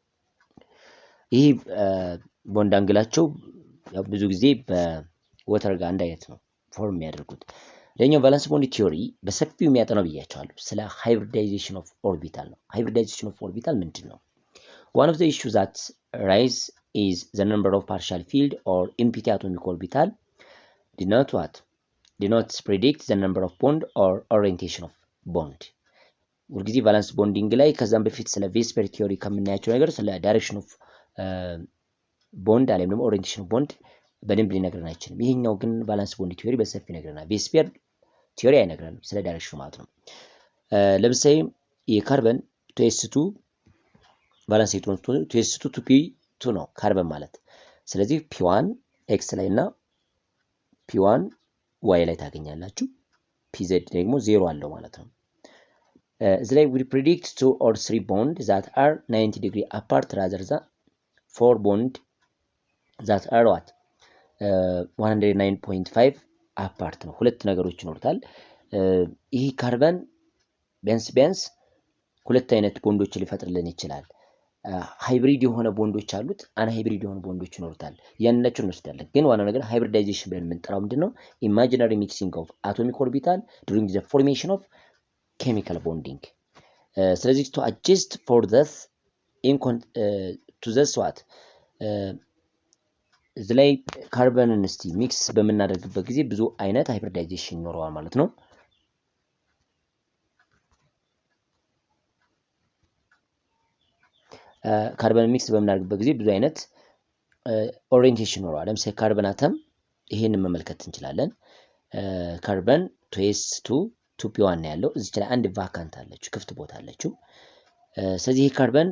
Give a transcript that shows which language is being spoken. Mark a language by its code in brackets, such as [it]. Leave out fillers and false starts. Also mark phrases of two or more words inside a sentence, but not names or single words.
[am] ይሄ ቦንድ አንግላቸው ያው ብዙ ጊዜ በወተር ጋር አንድ አይነት ነው ፎርም የሚያደርጉት ለኛው [en] valence bond theory [am] በሰፊው የሚያጠናው ብያቸዋለሁ ስለ [en] hybridization of orbital [am] ነው [en] hybridization of orbital [am] ምንድነው [en] one of the issues that rise is the number of partial filled or empty atomic orbital did not predict the number of bond or orientation of bond ሁልጊዜ valence bonding [am] ላይ ከዛም በፊት ስለ [en] VSEPR theory [am] ከምናያቸው ነገር ስለ [en] direction of bond [am] አለም ደግሞ [en] orientation of bond [am] በደንብ ሊነግረን አይችልም ይሄኛው ግን [en] valence bond theory [am] በሰፊ ይነግረናል [en] VSEPR theory [am] አይነግረንም ስለ ዳይሬክሽኑ ማለት ነው ለምሳሌ የካርበን 2s2 [en] valence electron [am] 2s2 2p2 ነው ካርበን ማለት ስለዚህ p1 x ላይ እና p1 y ላይ ታገኛላችሁ pz ደግሞ 0 አለው ማለት ነው እዚህ ላይ [en] we predict 2 or 3 bond that are 90 degree apart rather than 4 bond that are what [am] 109.5 apart ነው ሁለት ነገሮች ይኖርታል ይሄ ካርበን ቢያንስ ሁለት አይነት ቦንዶች ሊፈጥርልን ይችላል ሃይብሪድ የሆነ ቦንዶች አሉት አን ሃይብሪድ የሆነ ቦንዶች ይኖርታል ያንነቹን እንወስዳለን ግን ዋናው ነገር ሃይብሪዳይዜሽን ብለን የምንጠራው ምንድነው [en] imaginary mixing of atomic orbital during the formation of chemical bonding [am] ስለዚህ [en] to adjust for this to this what [am] እዚህ ላይ ካርበንን እስቲ ሚክስ በመናደርግበት ጊዜ ብዙ አይነት ሃይብሪዳይዜሽን ይኖረዋል ማለት ነው ካርበን ሚክስ በመናደርግበት ጊዜ ብዙ አይነት ኦሪየንቴሽን ይኖረዋል ለምሳሌ [en] carbon atom [am] ይሄንን መመልከት እንችላለን ካርበን 2s2 2p1 ያለው እዚህ ላይ አንድ ቫካንት አለች ክፍት ቦታ አለችው ስለዚህ ይሄ ካርበን